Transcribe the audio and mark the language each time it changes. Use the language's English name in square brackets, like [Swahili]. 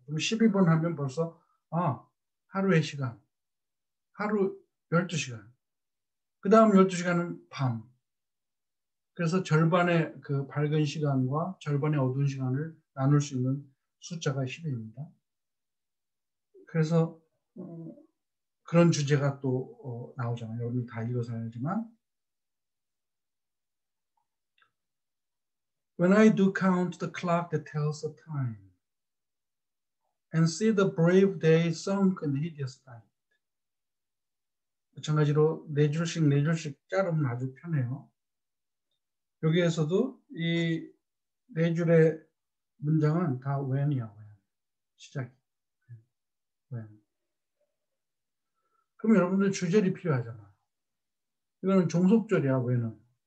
[Korean] 그럼 12번 하면 벌써 하루의 시간, 하루 12시간. 그 다음 12시간은 밤. 그래서 절반의 그 밝은 시간과 절반의 어두운 시간을 나눌 수 있는 숫자가 10입니다. 그래서 그런 주제가 또 나오잖아요. 여러분이 다 읽어서 알지만 [English] When I do count the clock that tells the time and see the brave day sunk in hideous night. [Korean] 마찬가지로 네 줄씩 자르면 아주 편해요. 여기에서도 이 네 줄의 문장은 다 when이야. when. 시작이. when. 그럼 여러분들 주절이 필요하잖아. 이거는 종속절이야, when은.